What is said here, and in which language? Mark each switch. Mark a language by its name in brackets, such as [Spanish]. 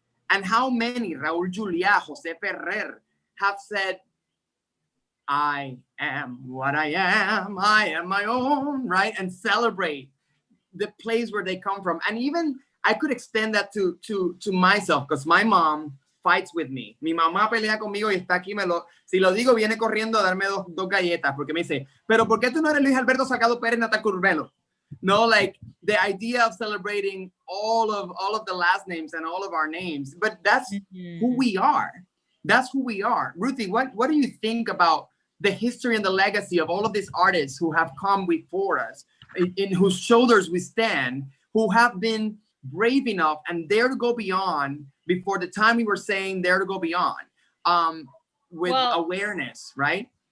[English] And how many, Raúl Juliá, José Ferrer, have said, I am what I am my own, right? And celebrate the place where they come from. And even I could extend that to myself, because my mom fights with me. [Spanish] Mi mamá pelea conmigo y está aquí, si lo digo, viene corriendo a darme dos galletas, porque me dice, pero ¿por qué tú no eres Luis Alberto Salgado Pérez Natal Curbelo? [English] No, like the idea of celebrating all of the last names and all of our names, but that's who we are. That's who we are. Ruthie, what do you think about the history and the legacy of all of these artists who have come before us, in whose shoulders we stand, who have been brave enough and dare to go beyond before the time we were saying dare to go beyond, with awareness, right?